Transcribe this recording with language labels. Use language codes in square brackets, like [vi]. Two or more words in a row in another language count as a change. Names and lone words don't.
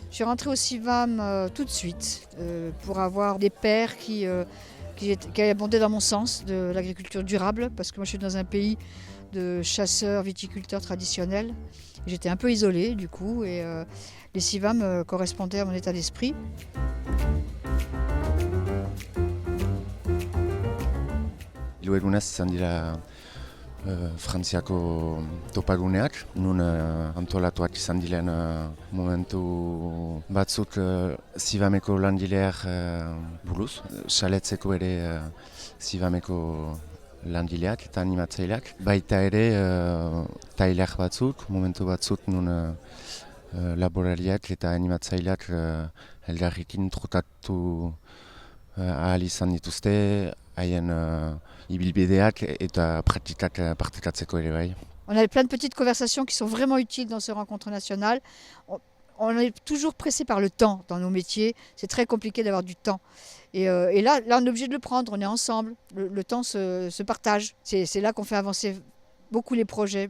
[fr] Je suis rentrée au CIVAM tout de suite pour avoir des pairs qui abondaient dans mon sens de l'agriculture durable, parce que moi je suis dans un pays de chasseurs, viticulteurs traditionnels. J'étais un peu isolée du coup et les CIVAM correspondaient à mon état d'esprit. [eu] Hiru egunez izan dira Frantziako topaguneak, nun antolatuak izan diren momentu batzuk Sivameko langileak buruz, saletzeko ere Sivameko langileak eta animatzaileak. Baita ere tailer batzuk, momentu batzuk nun laborariak eta animatzaileak elgarrikin trokatu ahal izan dituzte, haien ibilbideak eta praktikak partekatzeko ere bai. [fr] On a plein de petites conversations qui sont vraiment utiles dans ces rencontres nationales. On est toujours pressé par le temps dans nos métiers. C'est très compliqué d'avoir du temps. Et là, on est obligé de le prendre. On est ensemble. Le temps se partage. C'est là qu'on fait avancer beaucoup les projets.